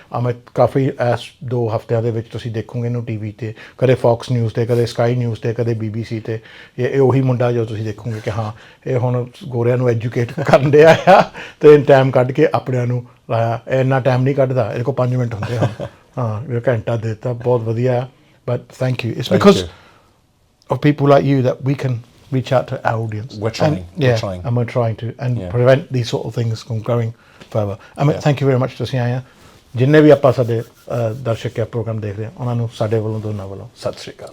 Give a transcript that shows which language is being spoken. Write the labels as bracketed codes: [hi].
[pa] ਅਮਿਤ ਕਾਫੀ ਇਸ 2 ਹਫ਼ਤਿਆਂ ਦੇ ਵਿੱਚ ਤੁਸੀਂ ਦੇਖੋਗੇ ਇਹਨੂੰ ਟੀ ਵੀ 'ਤੇ, ਕਦੇ ਫੌਕਸ ਨਿਊਜ਼ 'ਤੇ, ਕਦੇ ਸਕਾਈ ਨਿਊਜ਼ 'ਤੇ, ਕਦੇ BBC 'ਤੇ। ਇਹ ਉਹੀ ਮੁੰਡਾ ਜੋ ਤੁਸੀਂ ਦੇਖੋਗੇ ਕਿ ਹਾਂ ਇਹ ਹੁਣ ਗੋਰਿਆਂ ਨੂੰ ਐਜੂਕੇਟ ਕਰਨ ਡਿਆ ਆ ਅਤੇ ਟਾਈਮ ਕੱਢ ਕੇ ਆਪਣਿਆਂ ਨੂੰ ਲਾਇਆ। ਇੰਨਾ ਟਾਈਮ ਨਹੀਂ ਕੱਢਦਾ, ਇਹਦੇ ਕੋਲ 5 ਮਿੰਟ ਹੁੰਦੇ ਹਨ। ਹਾਂ, ਘੰਟਾ ਦੇ ਦਿੱਤਾ, ਬਹੁਤ ਵਧੀਆ। [en] But thank you, it's because of people like you that we can reach out to our audience. We're trying. And we're trying to prevent these sort of things from going further. Thank you very much [pa] ਤੁਸੀਂ ਆਏ ਆ। ਜਿੰਨੇ ਵੀ ਆਪਾਂ ਸਾਡੇ ਦਰਸ਼ਕ ਆ programme ਦੇਖ ਰਹੇ ਆ ਉਹਨਾਂ ਨੂੰ ਸਾਡੇ ਵੱਲੋਂ ਦੋਨਾਂ ਵੱਲੋਂ ਸਤਿ ਸ਼੍ਰੀ ਅਕਾਲ।